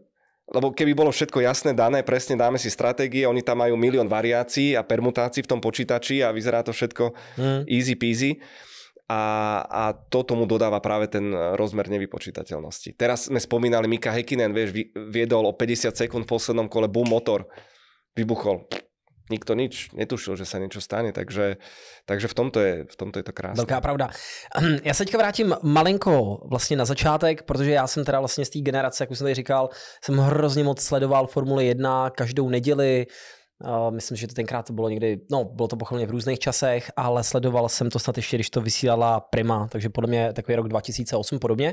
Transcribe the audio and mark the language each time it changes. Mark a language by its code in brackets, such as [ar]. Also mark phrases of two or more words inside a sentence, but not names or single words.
[sk] Lebo keby bolo všetko jasné, dané, presne dáme si stratégie, oni tam majú milión variácií a permutácií v tom počítači a vyzerá to všetko [en] easy peasy. [sk] A to tomu dodáva práve ten rozmer nevypočítateľnosti. Teraz sme spomínali Mika Häkkinen, vieš, viedol o 50 sekúnd v poslednom kole, boom, motor vybuchol. Nikto nič netušil, že sa niečo stane, takže v tomto je to krásné. [cs] Velká pravda. Já se teďka vrátím malinko vlastně na začátek, protože já jsem teda vlastně z té generace, jak už jsem tady říkal, jsem hrozně moc sledoval Formule 1 každou neděli. Myslím, že to tenkrát to bylo někdy, no bylo to pochopně v různých časech, ale sledoval jsem to snad ještě, když to vysílala Prima, takže podle mě takový rok 2008 podobně.